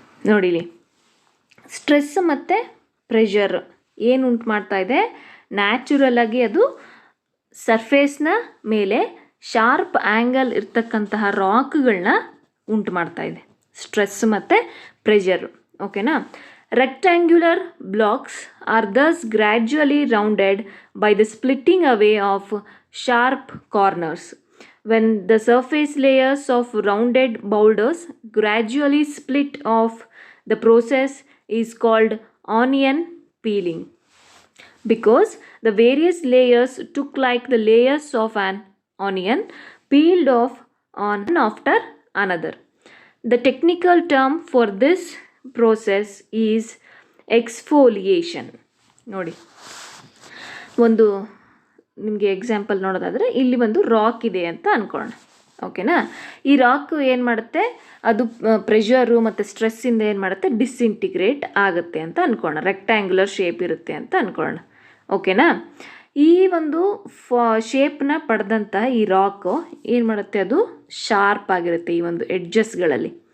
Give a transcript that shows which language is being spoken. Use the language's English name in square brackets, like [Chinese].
[Kannada] ನೋಡಿಲಿ, ಸ್ಟ್ರೆಸ್ ಮತ್ತು ಪ್ರೆಷರ್ ಏನು ಉಂಟು ಮಾಡ್ತಾ ಇದೆ, ನ್ಯಾಚುರಲ್ ಆಗಿ ಅದು ಸರ್ಫೇಸ್ನ ಮೇಲೆ ಶಾರ್ಪ್ ಆ್ಯಂಗಲ್ ಇರ್ತಕ್ಕಂತಹ ರಾಕ್ಗಳನ್ನ ಉಂಟು ಮಾಡ್ತಾ ಇದೆ, ಸ್ಟ್ರೆಸ್ ಮತ್ತು ಪ್ರೆಷರು. [English] ಓಕೆನಾ, rectangular blocks are thus gradually rounded by the splitting away of sharp corners. When the surface layers of rounded boulders gradually split off, the process is called onion peeling, because the various layers took like the layers of an onion peeled off one after another. The technical term for this process is exfoliation. [Kannada] ನೋಡಿ, ಒಂದು ನಿಮಗೆ example ನೋಡೋದಾದರೆ, ಇಲ್ಲಿ ಒಂದು rock ಇದೆ ಅಂತ ಅಂದ್ಕೊಳ್ಳೋಣ. ಓಕೆನಾ, ಈ ರಾಕ್ ಏನು ಮಾಡುತ್ತೆ, ಅದು ಪ್ರೆಷರು ಮತ್ತು ಸ್ಟ್ರೆಸ್ಸಿಂದ ಏನು ಮಾಡುತ್ತೆ, ಡಿಸ್ಇಂಟಿಗ್ರೇಟ್ ಆಗುತ್ತೆ ಅಂತ ಅಂದ್ಕೊಳ್ಳೋಣ. ರೆಕ್ಟ್ಯಾಂಗ್ಯುಲರ್ ಶೇಪ್ ಇರುತ್ತೆ ಅಂತ ಅಂದ್ಕೊಳ್ಳೋಣ. ಓಕೆನಾ, ಈ ಒಂದು ಶೇಪ್ನ ಪಡೆದಂತಹ ಈ ರಾಕು ಏನು ಮಾಡುತ್ತೆ, ಅದು ಶಾರ್ಪ್ ಆಗಿರುತ್ತೆ ಈ ಒಂದು ಎಡ್ಜಸ್ಗಳಲ್ಲಿ.